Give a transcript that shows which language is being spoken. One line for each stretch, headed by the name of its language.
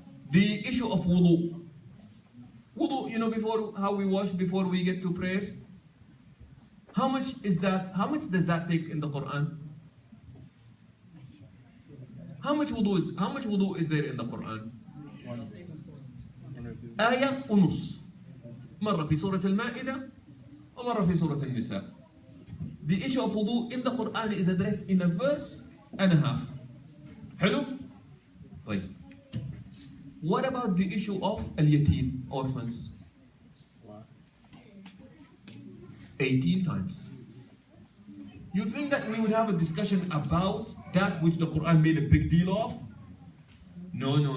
English: The issue of wudu. Wudu, before how we wash before we get to prayers. How much is that? How much does that take in the Quran? How much wudu is there in the Quran?
Arabic: آية ونص. مرة في سورة المائدة ومرة في سورة النساء.
English: The issue of wudu in the Quran is addressed in a verse and a half.
Arabic: حلو؟ طيب.
English: What about the issue of al-yatim, orphans? 18 times. You think that we would have a discussion about that which the Quran made a big deal of? No.